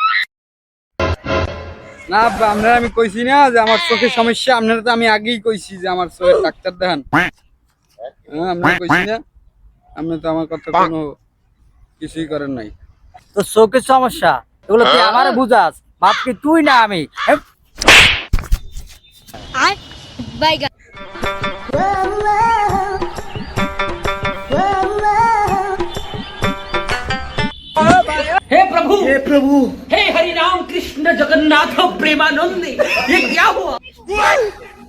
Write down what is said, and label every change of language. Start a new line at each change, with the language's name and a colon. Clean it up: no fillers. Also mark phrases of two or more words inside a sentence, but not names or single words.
Bangla: না আব্বা, আপনারা আমি কইছি না যে আমার চোখের সমস্যা, আপনারা তো আমি আগেই কইছি যে আমার চোখের ডাক্তার দেখান। হ্যাঁ, আপনারা কইছি না, আপনি তো আমার কথা কোনো কিছুই করেন নাই। তো চোখের সমস্যা এগুলো তুই আমারে বুঝাস, বাপ কি তুই না আমি? বাইগান
Hindi: हे प्रभु हे हरि राम कृष्ण जगन्नाथ प्रेमानंद ये क्या हुआ